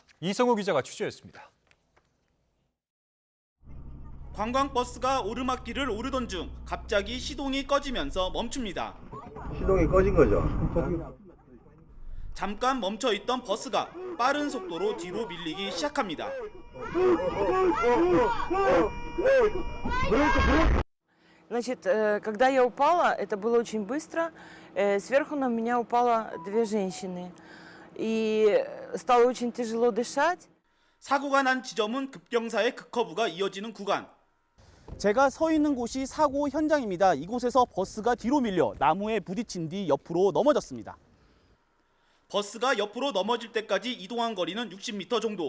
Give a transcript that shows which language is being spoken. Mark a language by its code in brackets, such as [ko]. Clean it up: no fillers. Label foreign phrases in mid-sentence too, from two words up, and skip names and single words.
[ko] 이성우 기자가 취재했습니다. 관광버스가 오르막길을 오르던 중 갑자기 시동이 꺼지면서 멈춥니다. 시동이 꺼진 거죠? 잠깐 멈춰 있던 버스가 빠른 속도로 뒤로 밀리기 시작합니다. [ru] Значит, когда я упала, это было очень быстро. Сверху на меня упало 2 женщины. И стало очень тяжело дышать. [ko] 사고가 난 지점은 급경사의 급커브가 이어지는 구간. 제가 서 있는 곳이 사고 현장입니다. 이곳에서 버스가 뒤로 밀려 나무에 부딪힌 뒤 옆으로 넘어졌습니다. 버스가 옆으로 넘어질 때까지 이동한 거리는 60m 정도.